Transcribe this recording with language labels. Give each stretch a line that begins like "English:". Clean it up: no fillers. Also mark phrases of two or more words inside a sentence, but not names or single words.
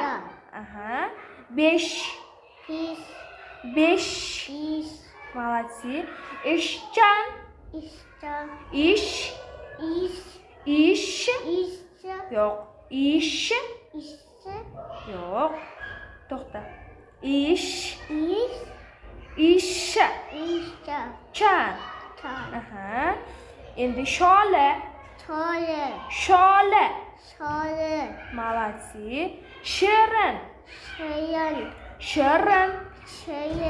Uzbek: Besh. Молодцы. Ishchan. Ish. Yo'q. Ish. Yo'q. To'xta.
Turkish: İş. İş. İşe. İşte.
Uzbek: Chan.
Turkish: Çay.
Uzbek: Aha. Endi shole.
Turkish: Şöyle.
Uzbek: Shole.
Turkish: Şöyle.
Uzbek: Молодцы. Shirin.
Turkish: Şöyle.
Uzbek: Shirin.
Turkish: Şöyle.